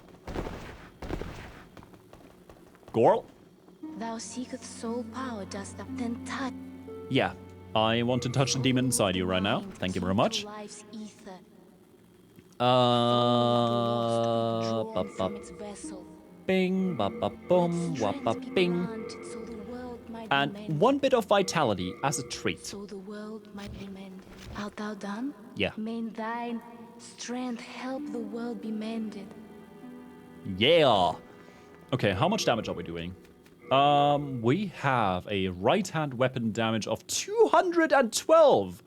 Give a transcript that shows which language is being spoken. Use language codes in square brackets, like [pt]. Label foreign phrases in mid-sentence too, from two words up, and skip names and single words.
[en] Girl? Thou seekest soul power, dost thou then touch? Yeah, I want to touch the demon inside you right now. Thank you very much. Life's ether, Ba ba from its vessel. bing, ba ba boom, wa ba bing. Granted, so the world might And be mended. one bit of vitality as a treat. So the world might be mended. Art thou done? Yeah. May thine strength help the world be mended. Yeah. Okay, how much damage are we doing? We have a right-hand weapon damage of 212.